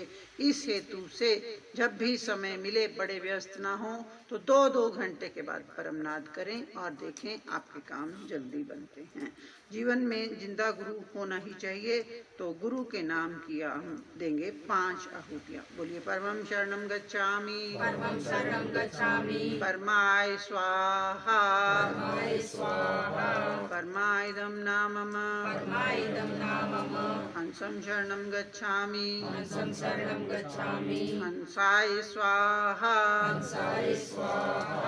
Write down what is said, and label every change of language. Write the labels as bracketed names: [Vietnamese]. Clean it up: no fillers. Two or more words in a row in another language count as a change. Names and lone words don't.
[Hindi] इस हेतु से जब भी समय मिले, बड़े व्यस्त ना हो, तो 2-2 घंटे के बाद परम नाद करें और देखें आपके काम जल्दी बनते हैं। जीवन में जिंदा गुरु होना ही चाहिए, तो गुरु के नाम की हम देंगे 5 आहुतियां। [Sanskrit] बोलिए परमं शरणं गच्छामि, परमं शरणं गच्छामि, परमाय स्वाहा, परमाय स्वाहा, परमायदं नामम, परमायदं नामम, हंसं शरणं गच्छामि, हंसं शरणं गच्छामि, हंसाय स्वाहा, हंसाय स्वाहा,